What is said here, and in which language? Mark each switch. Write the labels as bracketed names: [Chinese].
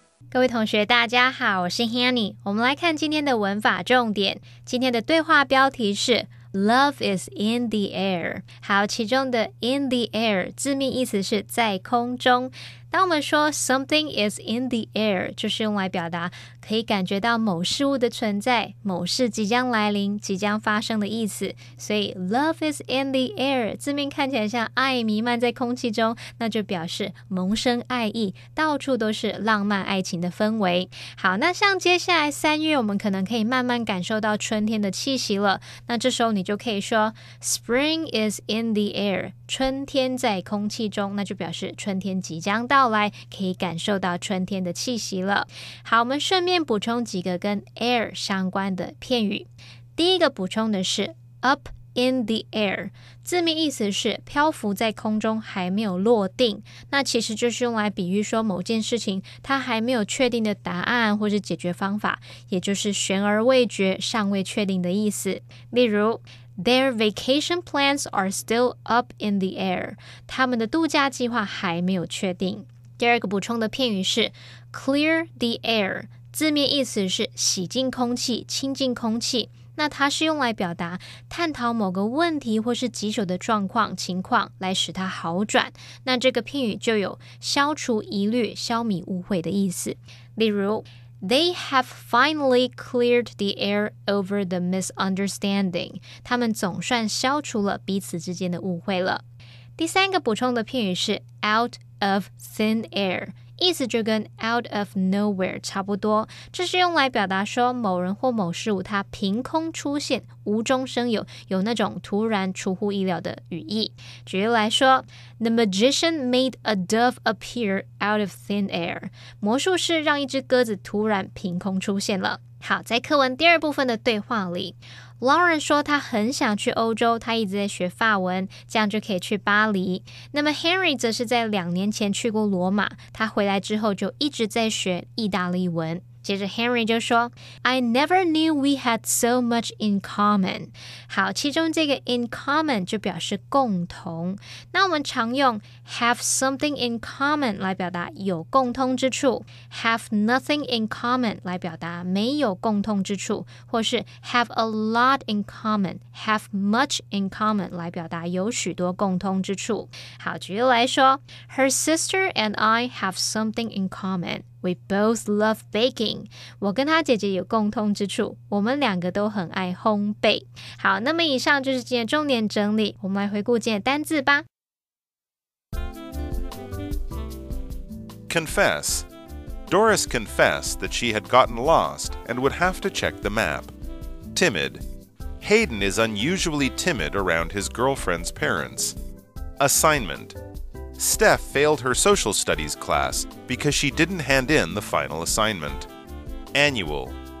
[Chinese] 各位同学大家好，我是 Hanny。我们来看今天的文法重点。今天的对话标题是 [English] Love is in the air。 [Chinese] 好，其中的 [English] in the air [Chinese] 字面意思是在空中。当我们说 [English] something is in the air， [Chinese] 就是用来表达可以感觉到某事物的存在，某事即将来临，即将发生的意思。所以 [English] love is in the air [Chinese] 字面看起来像爱弥漫在空气中，那就表示萌生爱意，到处都是浪漫爱情的氛围。好，那像接下来3月，我们可能可以慢慢感受到春天的气息了。那这时候你就可以说 [English] Spring is in the air， [Chinese] 春天在空气中，那就表示春天即将到来，可以感受到春天的气息了。好，我们顺便补充几个跟 air 相关的片语。第一个补充的是 [English] up in the air， [Chinese] 字面意思是漂浮在空中，还没有落定。那其实就是用来比喻说某件事情它还没有确定的答案或是解决方法，也就是悬而未决，尚未确定的意思。例如 [English] Their vacation plans are still up in the air， [Chinese] 他们的度假计划还没有确定。第二个补充的片语是 [English] clear the air， [Chinese] 字面意思是洗净空气，清净空气。那它是用来表达探讨某个问题或是棘手的情况来使它好转。那这个片语就有消除疑虑，消弭误会的意思。 [English] 例如They have finally cleared the air over the misunderstanding. [Chinese] 他们总算消除了彼此之间的误会了。第三个补充的片语是 [English] out of thin air， [Chinese] 意思就跟 [English] out of nowhere [Chinese] 差不多。这是用来表达说某人或某事物它凭空出现，无中生有，有那种突然出乎意料的语义。 [English] 举例来说 The magician made a dove appear out of thin air. [Chinese] 魔术师让一只鸽子突然凭空出现了。好，在课文第二部分的对话里，Lauren 说他很想去欧洲，他一直在学法文，这样就可以去巴黎。那么 Henry 则是在2年前去过罗马，他回来之后就一直在学意大利文。接着 [English] Henry [Chinese] 就说 [English] I never knew we had so much in common。 [Chinese] 好，其中这个 [English] in common [Chinese] 就表示共同。那我们常用 [English] have something in common [Chinese] 来表达有共通之处， [English] have nothing in common [Chinese] 来表达没有共通之处，或是 [English] have a lot in common， have much in common [Chinese] 来表达有许多共通之处。好，举例来说 [English] Her sister and I have something in common。We both love baking. [Chinese] 我跟她姐姐有共通之处，我们2个都很爱烘焙。好，那么以上就是今天的重点整理，我们来回顾今天的单字吧。 [English] Confess. Doris confessed that she had gotten lost and would have to check the map. Timid. Hayden is unusually timid around his girlfriend's parents. Assignment.Steph failed her social studies class because she didn't hand in the final assignment. Annual.